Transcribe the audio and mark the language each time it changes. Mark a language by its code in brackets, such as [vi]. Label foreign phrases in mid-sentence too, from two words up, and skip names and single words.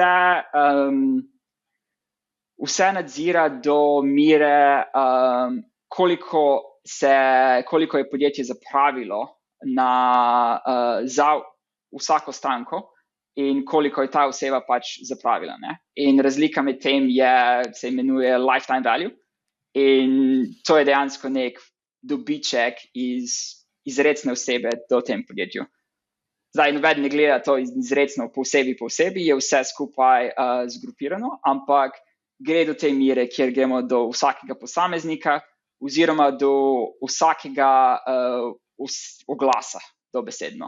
[sl] vse nadzira do mere, koliko je podjetje zapravilo za vsako stranko in koliko je ta oseba zapravila. Ne? In razlika med tem se imenuje [en] lifetime value [sl] in to je dejansko nek dobiček izrecne osebe do tem podjetju. Zdaj, noben ne gleda to izrecno posebej, je vse skupaj zgrupirano, ampak gre do te mere, kjer gremo do vsakega posameznika oziroma do vsakega oglasa, dobesedno.